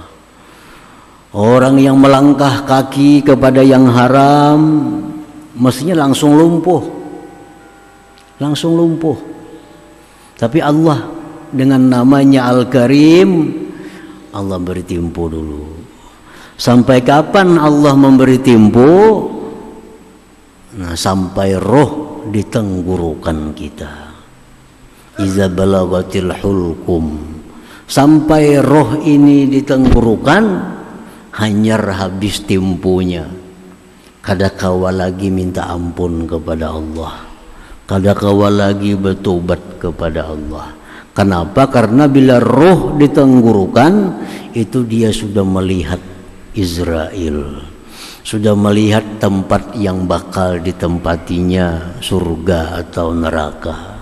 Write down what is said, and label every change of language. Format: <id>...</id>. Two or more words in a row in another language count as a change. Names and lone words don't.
<id>Orang yang melangkah kaki kepada yang haram mestinya langsung lumpuh, tapi Allah dengan namanya Al-Karim, Allah beri tempo dulu. Sampai kapan Allah memberi tempo? Nah, sampai roh di tenggorokan kita.</id> <ar>إذا بلغت الحلقوم,</ar> <id>sampai roh ini di tenggorokan, hanyar habis temponya.</id> <bjn>Kada kawa lagi minta ampun kepada Allah, kada kawa lagi bertobat kepada Allah. Kenapa?</bjn> <id>Karena bila roh di tenggorokan itu dia sudah melihat Israel, sudah melihat tempat yang bakal ditempatinya, surga atau neraka.</id>